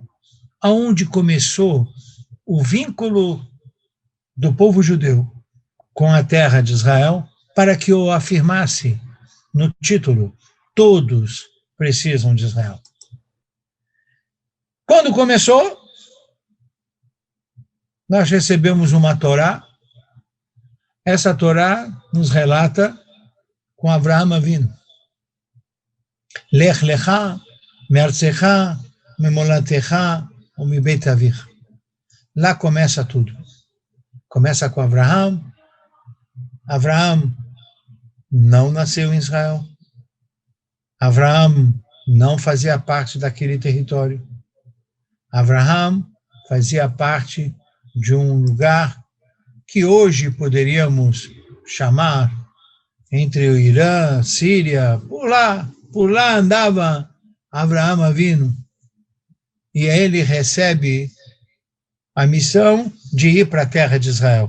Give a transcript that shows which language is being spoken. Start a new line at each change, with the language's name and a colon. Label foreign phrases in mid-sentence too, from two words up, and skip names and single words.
Portuguese: Aonde começou o vínculo do povo judeu com a terra de Israel para que eu afirmasse no título, todos precisam de Israel. Quando começou, nós recebemos uma Torá. Essa Torá nos relata com Avraham Avinu.
Hebrew: לך לך מארצך וממולדתך ומבית אביך.
Portuguese: Lá começa tudo. Começa com Avraham. Avraham não nasceu em Israel. Avraham não fazia parte daquele território. Avraham fazia parte de um lugar que hoje poderíamos chamar entre o Irã, Síria, por lá andava Abraão Avinu, e ele recebe a missão de ir para a terra de Israel.